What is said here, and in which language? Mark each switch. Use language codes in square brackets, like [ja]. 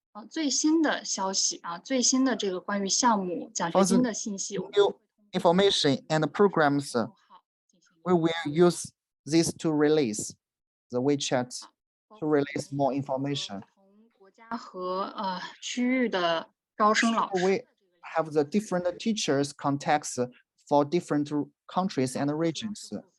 [zh] 最新的消息啊，最新的这个关于项目奖学金的信息， [en] New information and programs, we will use this to release the WeChat to release more information. [zh] 国家和区域的招生老师。 [en] We have the different teachers contacts for different countries and regions.